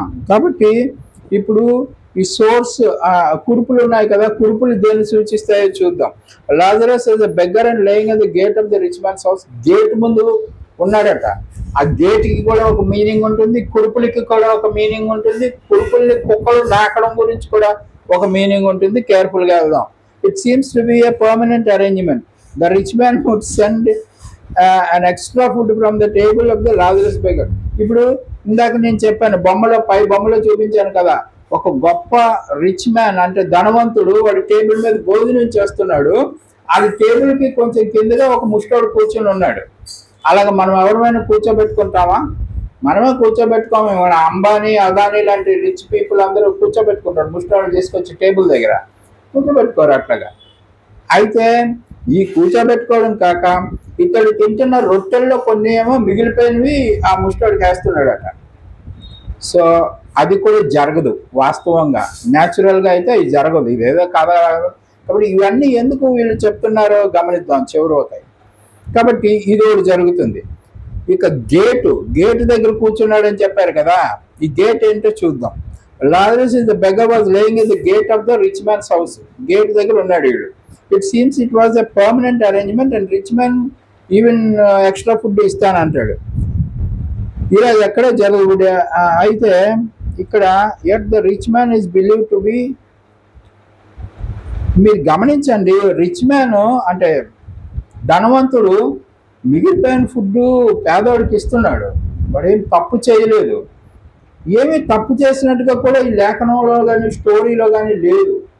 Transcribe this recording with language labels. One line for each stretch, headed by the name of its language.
Telugu: కాబట్టి ఇప్పుడు ఈ సోర్స్ కురుపులు ఉన్నాయి కదా, కురుపులు దేన్ని సూచిస్తాయో చూద్దాం.
English: Lazarus is a beggar and laying at the gate of the rich man's house.
Telugu: Gate ముందు ఉన్నాడట. ఆ గేట్కి కూడా ఒక మీనింగ్ ఉంటుంది, కురుపులకి కూడా ఒక మీనింగ్ ఉంటుంది, కురుపుల్ని కుక్కలు నాకడం గురించి కూడా ఒక మీనింగ్ ఉంటుంది. కేర్ఫుల్ గా వెళ్దాం.
English: It seems to be a permanent arrangement. The rich man would send an extra food from the table of the Lazarus beggar.
Telugu: ఇప్పుడు ఇందాక నేను చెప్పాను, పై బొమ్మలో చూపించాను కదా, ఒక గొప్ప రిచ్ మ్యాన్ అంటే ధనవంతుడు వాడి టేబుల్ మీద భోజనం చేస్తున్నాడు. అది టేబుల్ కి కొంచెం కిందగా ఒక ముష్టోడు కూర్చొని ఉన్నాడు. అలాగ మనం ఎవరైనా కూర్చోబెట్టుకుంటామా? మనమే కూర్చోబెట్టుకోము. మన అంబానీ, అదానీ లాంటి రిచ్ పీపుల్ అందరూ కూర్చోబెట్టుకుంటారు ముష్టోడు తీసుకొచ్చి టేబుల్ దగ్గర. కూర్చోబెట్టుకోరు అట్లాగా. అయితే ఈ కూర్చోబెట్టుకోవడం కాక ఇతడు తింటున్న రొట్టెల్లో కొన్ని ఏమో మిగిలిపోయినవి ఆ ముష్టోడికి వేస్తున్నాడట. సో అది కూడా జరగదు వాస్తవంగా. న్యాచురల్గా అయితే ఇది జరగదు, ఇదేదో కథ. కాబట్టి ఇవన్నీ ఎందుకు వీళ్ళు చెప్తున్నారో గమనిద్దాం, చెవురు అవుతాయి. కాబట్టి ఇది ఒకటి జరుగుతుంది. ఇక గేటు దగ్గర కూర్చున్నాడని చెప్పారు కదా, ఈ గేట్ ఏంటో చూద్దాం.
English: Lazarus is the beggar was laying at the gate of the rich man's house.
Telugu: Gate దగ్గర ఉన్నాడు వీడు.
English: It seems it was a permanent arrangement and rich man even extra food
Telugu: ఇస్తానంటాడు. ఇలా ఎక్కడ జరగదు. అయితే ఇక్కడ
English: yet the rich man is believed to be,
Telugu: మీరు గమనించండి, రిచ్ మ్యాన్ అంటే ధనవంతుడు మిగిలిపోయిన ఫుడ్ పేదవాడికి ఇస్తున్నాడు. వాడేం తప్పు చేయలేదు, ఏమీ తప్పు చేసినట్టుగా కూడా ఈ లేఖనంలో కానీ స్టోరీలో కానీ లేదు.